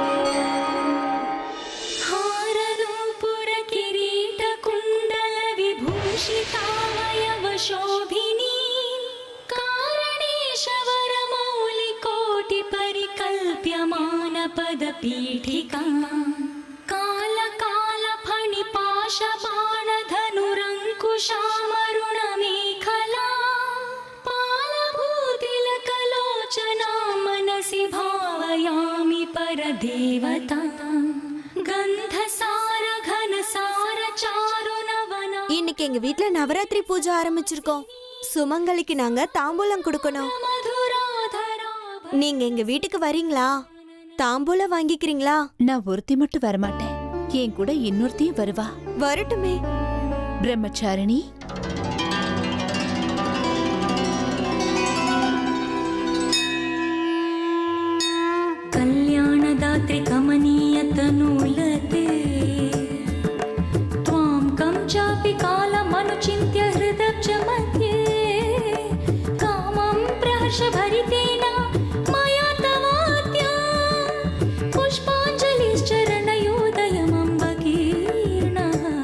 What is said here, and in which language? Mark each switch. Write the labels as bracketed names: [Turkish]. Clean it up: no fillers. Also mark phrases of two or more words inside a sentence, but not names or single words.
[Sanskrit] हारनूपुरकिरीटकुण्डलविभूषितावयवशोभिनी कारणेशवरमौलिकोटिपरिकल्प्यमानपदपीठिका कालकालफणिपाशबाणधनुरङ्कुशामरुणमेखला भावयामि परदेवता गन्धसार घनसार चारुनवना. [Tamil] இன்னைக்கு எங்க வீட்ல நவராத்திரி பூஜை ஆரம்பிச்சிருக்கோம். சுமங்கலிக்கு நாங்க தாம்பூலம் கொடுக்கணும். நீங்க எங்க வீட்டுக்கு வரீங்களா? தாம்பூலம் வாங்கிக்கிறீங்களா? நான் ஒருத்தி மட்டும் வரமாட்டேன், என் கூட இன்னொருத்தியும் வருவா. வரட்டுமே. பிரம்மச்சாரிணி, [Sanskrit] कल्याणदात्रि कमनीयतनुलते त्वां कं चापि कालमनुचिन्त्य हृदब्ज मध्ये कामं प्रहर्षभरितेन मया तवाद्या पुष्पाञ्जलिश्चरणयोदयमम्बकीर्णः